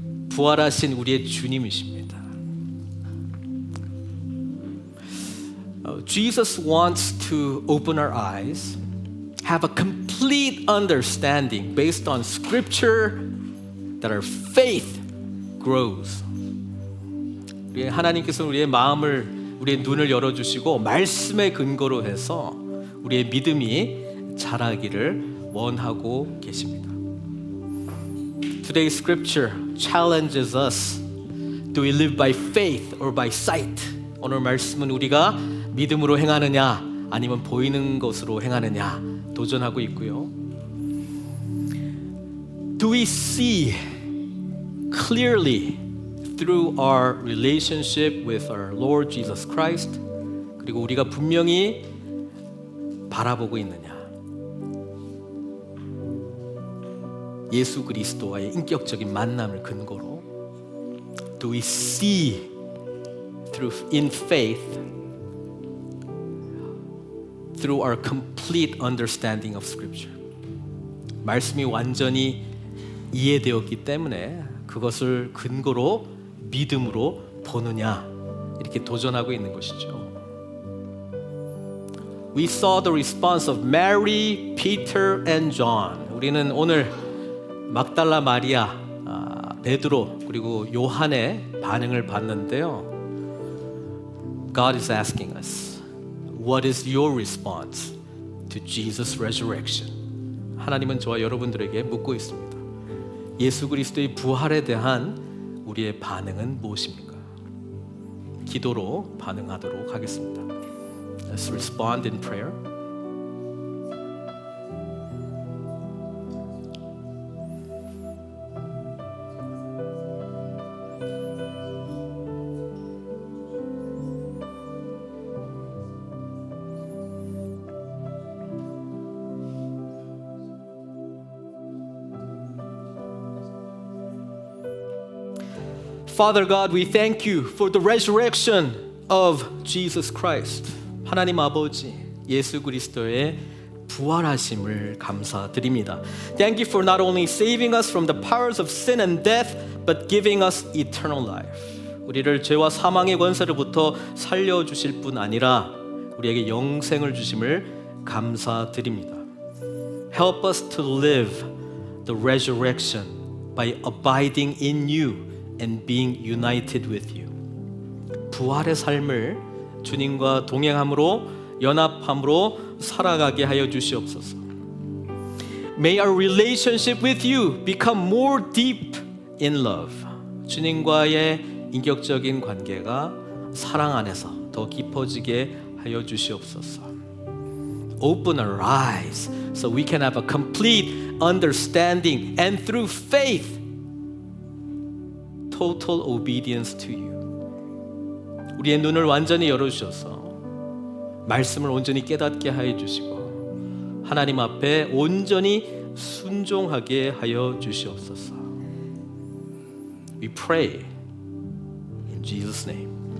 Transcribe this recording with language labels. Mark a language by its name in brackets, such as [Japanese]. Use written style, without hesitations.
[Korean] 부활하신 우리의 주님이십니다. [English] Jesus wants to open our eyes, have a complete understanding based on scripture that our faith grows. [Korean] 하나님께서 우리의 마음을, 우리의 눈을 열어주시고 말씀의 근거로 해서 우리의 믿음이 자라기를 원하고 계십니다. [English] Today's scripture challenges us. Do we live by faith or by sight? [Korean] 오늘 말씀은 우리가 믿음으로 행하느냐 아니면 보이는 것으로 행하느냐 도전하고 있고요. [English] Do we see clearly through our relationship with our Lord Jesus Christ? [Korean] 그리고 우리가 분명히 바라보고 있느냐? 예수 그리스도와의 인격적인 만남을 근거로 [English] Do we see in faith through our complete understanding of Scripture? [Korean] 말씀이 완전히 이해되었기 때문에 그것을 근거로 믿음으로 보느냐 이렇게 도전하고 있는 것이죠. [English] We saw the response of Mary, Peter, and John. [Korean] 우리는 오늘 막달라 마리아, 베드로 그리고 요한의 반응을 봤는데요. [English] God is asking us, what is your response to Jesus' resurrection? [Korean] 하나님은 저와 여러분들에게 묻고 있습니다. 예수 그리스도의 부활에 대한 우리의 반응은 무엇입니까? 기도로 반응하도록 하겠습니다. [English] Let's respond in prayer. Father God, we thank you for the resurrection of Jesus Christ. [Korean] 하나님 아버지, 예수 그리스도의 부활하심을 감사드립니다. [English] Thank you for not only saving us from the powers of sin and death, but giving us eternal life. [Korean] 우리를 죄와 사망의 권세로부터 살려주실 뿐 아니라 우리에게 영생을 주심을 감사드립니다. [English] Help us to live the resurrection by abiding in you and being united with you. [Korean] 부활의 삶을 주님과 동행함으로 연합함으로 살아가게 하여 주시옵소서. [English] May our relationship with you become more deep in love. [Korean] 주님과의 인격적인 관계가 사랑 안에서 더 깊어지게 하여 주시옵소서. [English] Open our eyes so we can have a complete understanding and through faith total obedience to you. [Korean] 우리의 눈을 완전히 열어주셔서 말씀을 온전히 깨닫게 하여 주시고 하나님 앞에 온전히 순종하게 하여 주시옵소서. [English] We pray in Jesus' name.